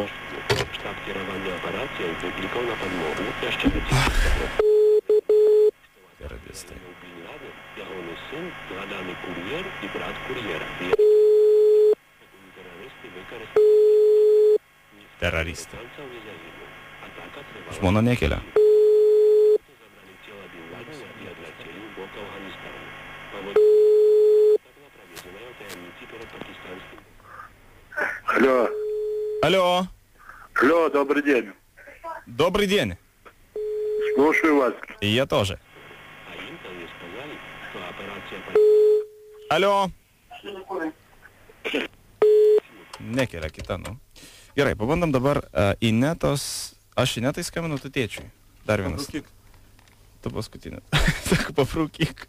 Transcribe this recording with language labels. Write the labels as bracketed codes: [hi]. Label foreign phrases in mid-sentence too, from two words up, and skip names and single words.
[lt] Teroristai. Teroristai. Žmona nekelia. [ru] Алло. Алло. Алло, добрый день. Добрый день. Слушаю вас. И я тоже. [lt] Alio. Nekelia kita, nu. Gerai, pabandom dabar Inetos. Aš Inetai skambinu, tu tėčiui. Dar vienas. Pabraukyk. Tu paskutinė. Sako, pabraukyk.